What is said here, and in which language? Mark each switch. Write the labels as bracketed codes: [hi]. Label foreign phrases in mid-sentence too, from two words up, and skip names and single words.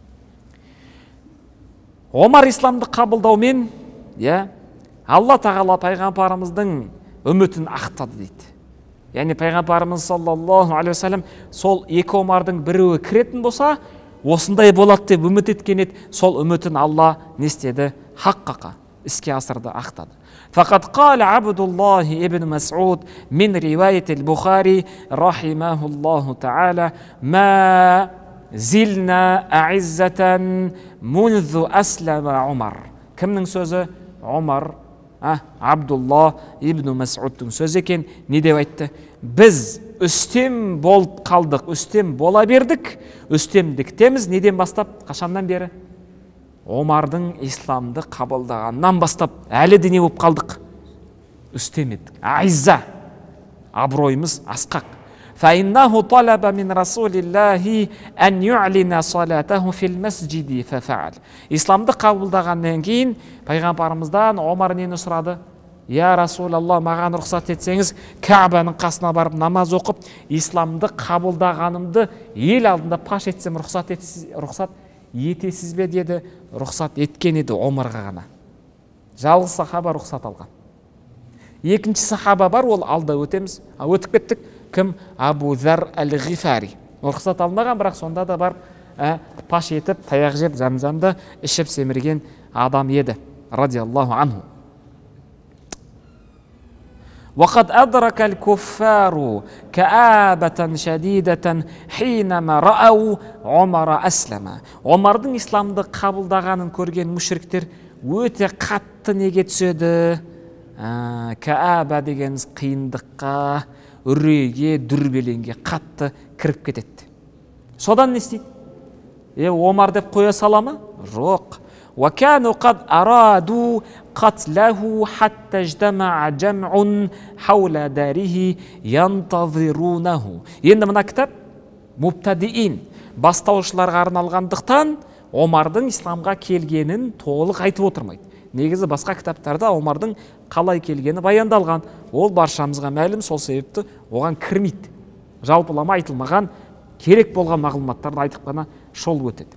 [kk] Омар исламды қабылдаумен Алла тағала пайғамбарымыздың үмітін ақтады дейді. Яғни пайғамбарымыз [ar] صلى الله عليه وسلم [kk] сол екі Омардың біреуі кіретін болса, осындай болады деп үміт еткен еді. Сол үмітін Алла не істеді? Хаққақа іске асырды, ақтады. [ar] فقد قال عبد الله بن مسعود من رواية البخاري رحمه الله تعالى ما زلنا أعزة منذ أسلم عمر. [kk] Кімнің сөзі? Омар, Абдулла ибн Мас'удтың сөзі екен. Не деп айтты? Біз үстем болып қалдық, үстем бола бердік. Үстемдіктеміз неден бастап? Қашаннан бері? Омардың исламды қабылдағаннан бастап әлі де не болып қалдық? Үстем еттік. Айза. абыройымыз асқақ. [ar] فإنه طلب من رسول الله أن يعلن صلاته في المسجد ففعل. [kk] Исламды қабылдағаннан кейін пайғамбарымыздан Омар нені сұрады? [ar] يا رسول الله, [kk] маған рұқсат етсеңіз, Кәбаның қасына барып намаз оқып, исламды қабылдағанымды ел алдында паш етсем рұқсат етесіз бе деді. Рұқсат еткен еді Омарға ғана. Жалғыз сахаба рұқсат алған. Екінші сахаба бар, ол алда өтеміз. Өтіп кеттік. Кім? Абу Зар әл-Ғифари. Рұқсат алмаған, бірақ сонда да бар паш етіп, таяқ жеп, зәмзәмді ішіп семірген адам еді. [ar] رضي الله عنه. وقد أدرك الكفار كآبة شديدة حينما رأوا عمر أسلم. [kk] Омардың исламды қабылдағанын көрген мүшриктер өте қатты неге түседі? Кааба дегеніміз қиындыққа, үрейге, дүрбелеңге қатты кіріп кетеді. Содан не істейді? Омар деп қоя сала ма? Жоқ. [ar] وكانوا قد أرادوا قتله حتى اجتمع جمع حول داره ينتظرونه. [kk] Енді мына кітап мубтадиин, бастаушыларға арналғандықтан Омардың исламға келгенін толық айтып отырмайды. Негізі басқа кітаптарда Омардың қалай келгені баяндалған. Ол баршамызға мәлім, сол себепті оған кірмейді. Жалпылама айтылмаған, керек болған мағлұматтарды айтып қана шол өтеді.